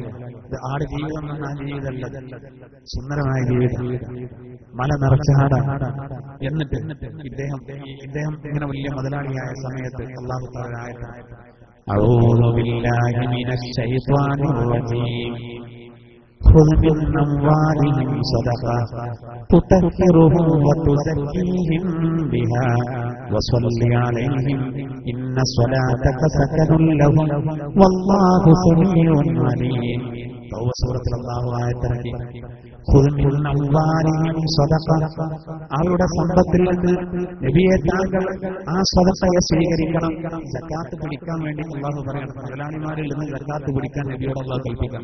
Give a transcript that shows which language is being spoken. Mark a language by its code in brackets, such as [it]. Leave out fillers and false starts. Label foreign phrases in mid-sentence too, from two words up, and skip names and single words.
[ml] ആട് ജീവിതം എന്ന ജീവിതമല്ല, സുന്ദരമായ ജീവിതം, മല നിറച്ച ആടാണ്. എന്നിട്ട് ഇദ്ദേഹം ഇങ്ങനെ വലിയ മുതലാളിയായ സമയത്ത് അല്ലാഹു തആല ആയത്താക്കി, [ar] أعوذ بالله من الشيطان الرجيم خذ من أموالهم صدقة تطهرهم وتزكيهم بها وصل عليهم إن صلاتك سكن لهم والله سميع عليم. [ml] സൂറത്തിൽ അല്ലാഹു ആയത്തിറക്കി, അവരുടെ സമ്പത്തിൽ നിന്ന് നബിയെ താങ്കൾ ആ സദഖയെ സ്വീകരിക്കണം. സക്കാത്ത് പിടിക്കാൻ വേണ്ടി അല്ലാഹു പറയണം. മുതലാളിമാരിൽ നിന്ന് സക്കാത്ത് പിടിക്കാൻ നബിയോട് അല്ലാഹു കൽപ്പിക്കണം.